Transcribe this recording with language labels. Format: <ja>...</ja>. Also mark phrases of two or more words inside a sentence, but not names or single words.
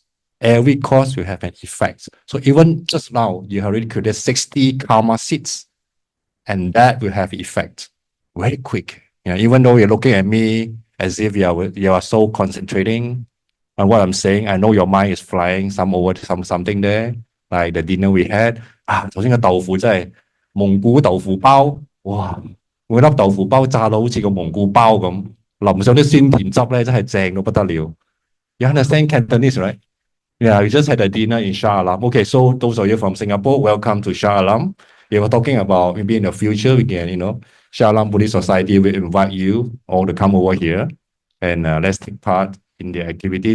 <en>Every cause will have an effect. So even just now, you have already created 60 karma seeds, and that will have effect very quick. You know, even though you're looking at me as if you are so concentrating on what I'm saying, I know your mind is flying something there, like the dinner we had.</en> <yue>頭先個豆腐真係蒙古豆腐包，哇！每粒豆腐包炸到好似個蒙古包咁，淋上啲酸甜汁咧，真係正到不得了。</yue> <en>You understand Cantonese, right? Yeah, we just had a dinner in Shah Alam. Okay, so those of you from Singapore, welcome to Shah Alam. We were talking about maybe in the future we can, Shah Alam Buddhist Society will invite you all to come over here and let's take part in the activities.</en>